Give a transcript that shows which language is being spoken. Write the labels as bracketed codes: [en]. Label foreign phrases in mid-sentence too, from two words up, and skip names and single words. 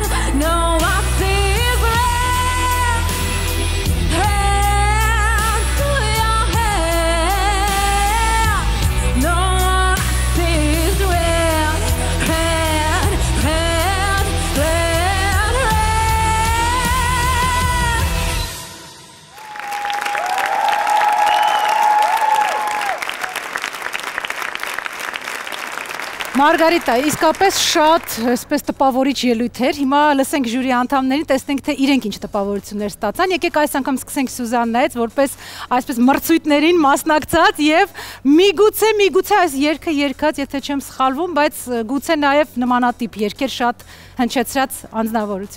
[en] No, I see is red, red to your head. No, I see is red, red, red, red, red. [hy] Մարգարիտա, իսկապես շատ այսպես տպավորիչ ելույթ էր։ Հիմա լսենք ժյուրի անդամներին, տեսնենք թե իրենք ինչ տպավորություններ ստացան։ Եկեք այս անգամ սկսենք Սյուզաննայից, որպես այսպես մրցույթներին մասնակցած եւ միգուցե այս երգը երգած, եթե չեմ սխալվում, բայց գուցե նաեւ նմանատիպ երգեր շատ հնչեցրած անձնավորություն։